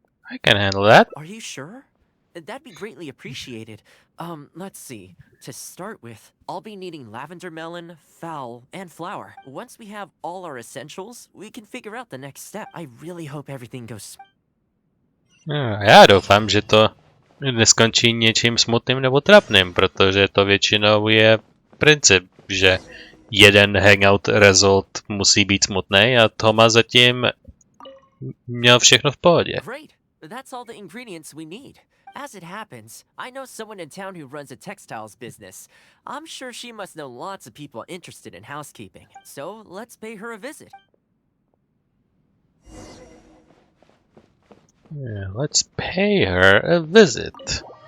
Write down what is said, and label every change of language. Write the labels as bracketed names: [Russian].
[English] I can handle that. Are you sure? That'd be greatly appreciated. Let's see. To start with, I'll be needing lavender melon, fowl, and flour. Once we have all our essentials, we can figure out the next step. I really hope everything goes... [Czech] Já doufám, že to neskončí něčím smutným nebo trapným, protože to většinou je princip, že jeden [English] hangout result [Czech] musí být smutný a Thoma zatím měl všechno v pohodě. [English] Great. That's all the ingredients we need. As it happens, I know someone in town who runs a textiles business. I'm sure she must know lots of people interested in housekeeping. So let's pay her a visit. Yeah, let's pay her a visit.